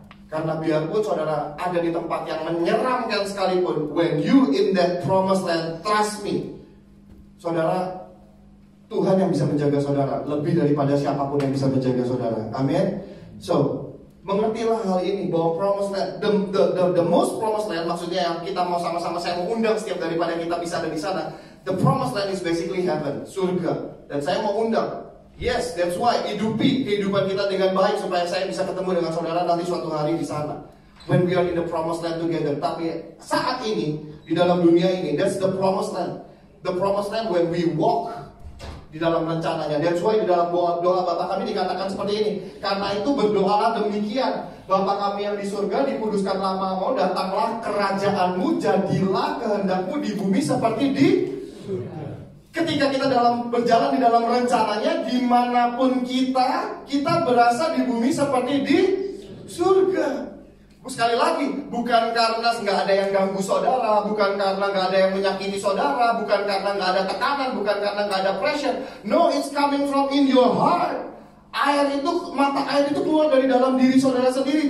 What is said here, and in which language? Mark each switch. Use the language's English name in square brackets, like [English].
[Indonesian] Karena biarpun saudara ada di tempat yang menyeramkan sekalipun, [English] when you in that promised land, trust me, [Indonesian] saudara, Tuhan yang bisa menjaga saudara lebih daripada siapapun yang bisa menjaga saudara. Amin. So, mengertilah hal ini bahwa promised land, [English] the most promised land, [Indonesian] maksudnya yang kita mau sama-sama, saya mau undang setiap daripada kita bisa ada di sana. [English] The promised land is basically heaven, surga. [Indonesian] Dan saya mau undang, yes, that's why hidupi kehidupan kita dengan baik supaya saya bisa ketemu dengan saudara nanti suatu hari di sana. [English] When we are in the promised land together. [Indonesian] Tapi saat ini di dalam dunia ini, [English] that's the promised land. The promised land when we walk [Indonesian] di dalam rencananya. That's why di dalam doa Bapa kami dikatakan seperti ini. Karena itu berdoalah demikian, Bapa kami yang di surga, dikuduskan namamu, datanglah kerajaanmu, jadilah kehendakmu di bumi seperti di surga. Ketika kita berjalan di dalam rencananya, dimanapun kita berasa di bumi seperti di surga. Sekali lagi, bukan karena nggak ada yang ganggu saudara, bukan karena nggak ada yang menyakiti saudara, bukan karena nggak ada tekanan, bukan karena nggak ada pressure. [English] No, it's coming from in your heart. [Indonesian] Mata air itu keluar dari dalam diri saudara sendiri.